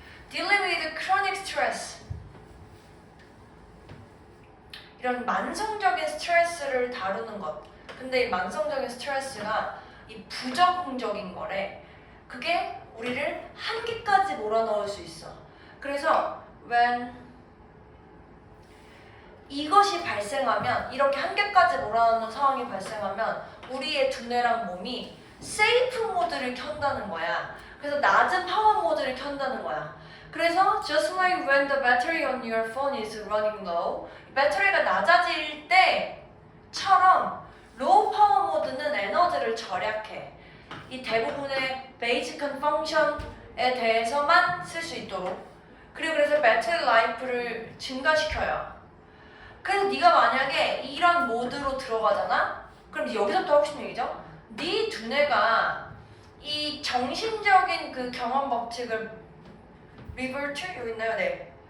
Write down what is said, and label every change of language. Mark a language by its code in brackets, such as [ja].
[en] Dealing with chronic stress. [ko] 이런 만성적인 스트레스를 다루는 것. 근데 이 만성적인 스트레스가 이 부적응적인 거래. 그게 우리를 한계까지 몰아넣을 수 있어. 그래서 when 이것이 발생하면, 이렇게 한계까지 몰아넣는 상황이 발생하면 우리의 두뇌랑 몸이 세이프 모드를 켠다는 거야. 그래서 낮은 파워 모드를 켠다는 거야. [en] 그래서 just like when the battery on your phone is running low, [ko] 배터리가 낮아질 때처럼 [en] low power [ko] 모드는 에너지를 절약해. 이 대부분의 베이직한 펑션에 대해서만 쓸 수 있도록. 그리고 그래서 배터리 라이프를 증가시켜요. 그래서 네가 만약에 이런 모드로 들어가잖아? 그럼 여기서부터 하고 싶은 얘기죠? 네 두뇌가 이 정신적인 그 경험 법칙을 리버트 여기 있나요? 네.